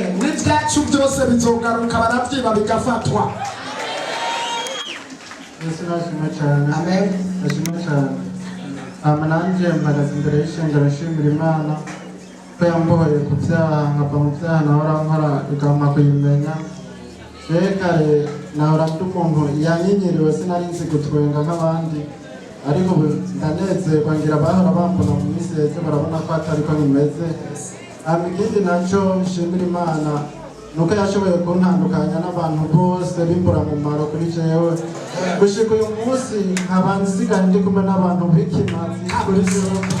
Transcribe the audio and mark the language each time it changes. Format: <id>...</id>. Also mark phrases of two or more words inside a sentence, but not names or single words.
<rn>N'ibyacu byose bizogaruka baravyiba bigafatwa. Yesu nashima cyane. Amen. Nashima cyane. Nanjye mpagaze imbere y'ishengero nshimira Imana ko yambohoye ku byaha nkava mu byaha nahora nkora ikampa kuyimenya kare nahora ndi umuntu yanyinyiriwe sinari nzi gutwenga nk'abandi ariko ubu ndanezerwa ngira abahora bambona mu minsi yeze barabona ko atari ko nimeze. Ikindi nacyo nshimira Imana nuko yashoboye kuntandukanya n'abantu bose b'imburamumaro kuri jewe gushika uyu munsi nkaba nsigaye ndi kumwe n'abantu b'ikimazi kuri jewe</rn>